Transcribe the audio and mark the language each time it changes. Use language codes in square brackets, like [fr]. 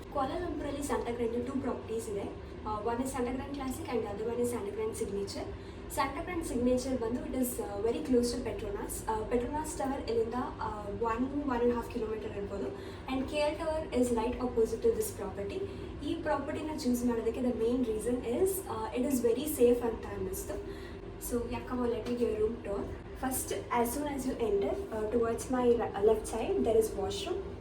[en] Kuala Lumpur ಅಲ್ಲಿ Santagrand two properties ಇದೆ. One is Santagrand Classic and the other one is Santagrand Signature. Santagrand Signature ಬಂದು it is very close to Petronas. [kn] Petronas Tower ಇಲ್ಲಿಂದ 1.5 kilometre ಇರ್ಬೋದು. [en] And KL Tower is right opposite to this property. [kn] ಈ ಪ್ರಾಪರ್ಟಿನ choose ಮಾಡೋದಕ್ಕೆ [en] the main reason is it is very safe [kn] ಅಂತ ಅನ್ನಿಸ್ತು. [en] So yeah, come on, let me give a room tour. First, as soon as you enter, towards my left side, there is washroom.